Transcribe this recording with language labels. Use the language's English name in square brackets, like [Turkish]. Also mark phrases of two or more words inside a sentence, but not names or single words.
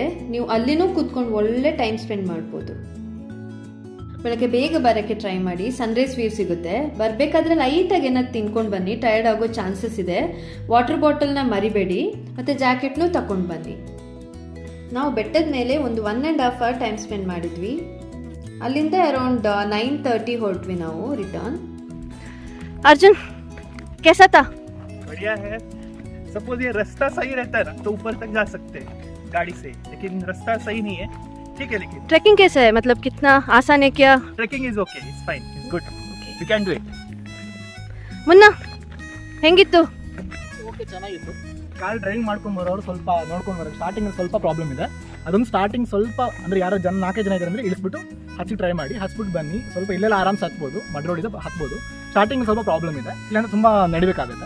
[Kannada] ನೀವು ಅಲ್ಲಿನೂ ಕೂತ್ಕೊಂಡು ಒಳ್ಳೆ [English] time spend [Kannada] ಮಾಡ್ಬೋದು. ಬೆಳಗ್ಗೆ ಬೇಗ ಬರೋಕ್ಕೆ ಟ್ರೈ ಮಾಡಿ, [English] sunrise view [Kannada] ಸಿಗುತ್ತೆ. ಬರಬೇಕಾದ್ರೆ ಲೈಟಾಗಿ ಏನಾದ್ರು ತಿನ್ಕೊಂಡು ಬನ್ನಿ, ಟಯರ್ಡ್ ಆಗೋ ಚಾನ್ಸಸ್ ಇದೆ. [English] water bottleನ [Kannada] ಮರಿಬೇಡಿ ಮತ್ತು ಜಾಕೆಟ್ನೂ ತಗೊಂಡು ಬನ್ನಿ. ನಾವು ಬೆಟ್ಟದ ಮೇಲೆ ಒಂದು 1.5 [English] hour time spend [Kannada] ಮಾಡಿದ್ವಿ. ಅಲ್ಲಿಂದ ಅರೌಂಡ್ 9:30 ಹೊರಟ್ವಿ ನಾವು ರಿಟರ್ನ್. [Hindi] अर्जुन कैसा था? बढ़िया है. सपोज ये रास्ता सही रहता है तो ऊपर तक जा सकते हैं गाड़ी से, लेकिन रास्ता सही नहीं है. ठीक है, लेकिन ट्रैकिंग कैसा है, मतलब कितना आसान है क्या? [English] Trekking is OK, it's fine, it's good, we can do it. [Kannada] ಮುನ್ನ ಹೆಂಗಿತ್ತು? ಓಕೆ, ಚೆನ್ನಾಗಿತ್ತು. [English] car driving [Kannada] ಮಾಡ್ಕೊಂಡು ಬರೋರು ಸ್ವಲ್ಪ ನೋಡ್ಕೊಂಡು ಬರೋದು. ಸ್ಟಾರ್ಟಿಂಗ್ ಸ್ವಲ್ಪ ಪ್ರಾಬ್ಲಮ್ ಇದೆ. ಅದೊಂದು ಸ್ಟಾರ್ಟಿಂಗ್ ಸ್ವಲ್ಪ ಅಂದರೆ ಯಾರೋ 4 ಜನ ಇದ್ದಾರೆ ಅಂದರೆ ಇಳಿಸ್ಬಿಟ್ಟು ಹಚ್ಚಿ ಟ್ರೈ ಮಾಡಿ, ಹಚ್ಬಿಟ್ಟು ಬನ್ನಿ. ಸ್ವಲ್ಪ ಇಲ್ಲೆಲ್ಲ ಆರಾಮ್ಸ್ ಹತ್ಬೋದು, [English] mud road [Kannada] ಇದೆ, ಹತ್ಬೋದು. ಸ್ಟಾರ್ಟಿಂಗ್ ಸ್ವಲ್ಪ ಪ್ರಾಬ್ಲಮ್ ಇದೆ, ಇಲ್ಲಾಂದ್ರೆ ತುಂಬ ನಡಿಬೇಕಾಗುತ್ತೆ.